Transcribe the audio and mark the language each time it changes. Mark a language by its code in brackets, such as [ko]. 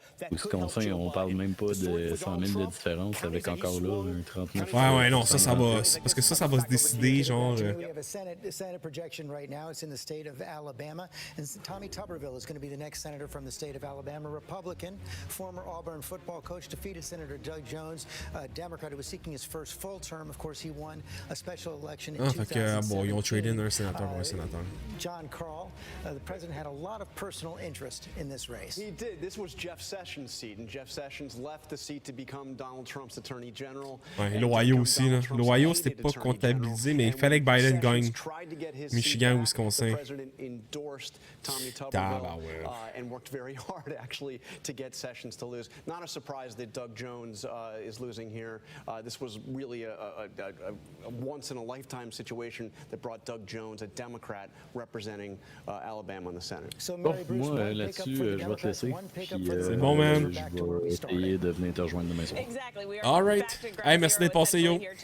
[fr] Wisconsin, on parle même pas de 100 000 de différence avec encore là un 39. Ouais, non, ça va. Parce que ça va se décider, genre. [en] We have a Senate projection right now. It's in the state of Alabama. And Tommy Tuberville is going to be the next senator from the state of Alabama, Republican, former Auburn football coach, defeated Senator Doug Jones, a Democrat who was seeking his first full term. Of course, he won a special election in 2007. [fr] Bon, ils ont tradé un sénateur pour un sénateur. [en] John Carl, the president had a lot of personal interest in this race. He did. This was Jeff Sessions' seat, and Jeff Sessions left the seat to become Donald Trump's attorney general. [fr] Ouais, l'Ohio aussi, là. L'Ohio, c'était pas comptabilisé, mais il fallait que Biden gagne Michigan, Wisconsin. [en] Tommy Tuberville and worked very hard, actually, to get Sessions to lose. Not a surprise that Doug Jones is losing here. This was really a once-in-a-lifetime situation that brought Doug Jones, a Democrat, representing Alabama in the Senate. [fr] Moi, là-dessus, je vais te laisser. C'est bon, man. Je vais essayer de venir te rejoindre demain soir. [en] All right. [fr] Hey, merci d'être passé, yo.